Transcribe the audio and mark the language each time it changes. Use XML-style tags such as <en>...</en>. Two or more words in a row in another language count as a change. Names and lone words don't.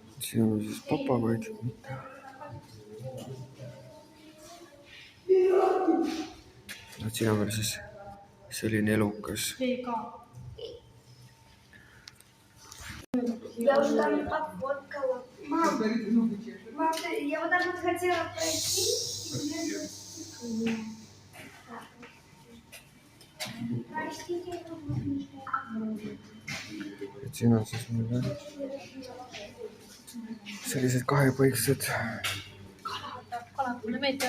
<et>siin on siis papagoid. Siin on veel siis selline elukas.</et> <ru>Я уже там отфоткала. Мам, я вот так вот хотела пройти.</ru> <et>Siin on siis meil veel sellised kahepõiksed. Kalad mulle meeldivad.</et>